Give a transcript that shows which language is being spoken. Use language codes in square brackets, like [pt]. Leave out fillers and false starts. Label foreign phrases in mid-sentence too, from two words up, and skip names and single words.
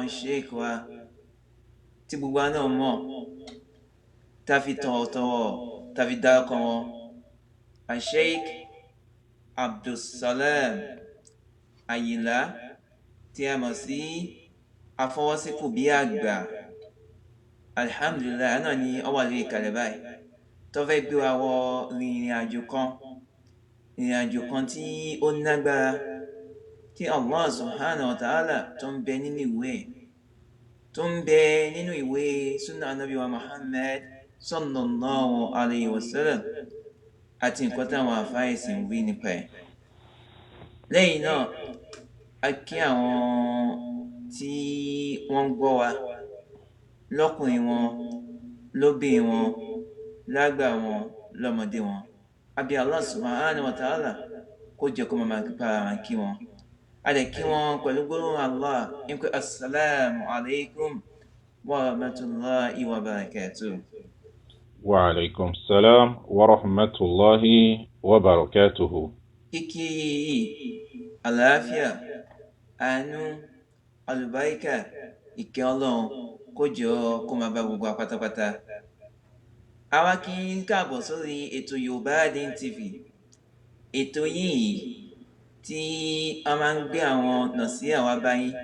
[yo] sheikh wa tí gbogbo náà mọ̀ tàfi tọ̀wọ̀tọ̀wọ̀ tàfi dárúkọ wọn Sheikh Abdulsalam Ayinla tí a mọ̀ sí afọwọ́síkù bí àgbà alhamdulillah náà ni ó wà lórí ìkàlẹ̀ báyìí tó fẹ́ gbé wa wọ ìrìn àjò kan tí ó nágbára tí Allah [ar] سبحانه وتعالى [yo] tó ń bẹ nínú ìwé tó ń bẹ nínú ìwé sunnah Ànábì wa Muhammad [ar] صلى الله عليه وسلم [yo] àti nǹkan táwọn àfáìsì ń wí nípa ẹ̀. lẹ́yìn náà a kí àwọn tí wọ́n ń gbọ́ wa lọ́kùnrin wọn lóbìnrin wọn lágbà wọn lọ́mọdé wọn àbí Allah [ar] سبحانه وتعالى [yo] kó jẹ́ kó máa máa kí wọn. a lè kí wọn pẹ̀lú gbólóhùn Allah ń pé [ar] السلام عليكم ورحمة الله وبركاته. وعليكم السلام ورحمة الله وبركاته. [yo] kíkí yìí àlàáfíà, àánú, àlùbáríkà, ìkẹ́ Ọlọ́run kó jọ kó máa bá gbogbo wa pátápátá. A wá kí yín káàbọ̀ sórí ètò Yorùbá Deen TV. Ètò yìí tí a máa ń gbé àwọn nàsíhà wá bá yín.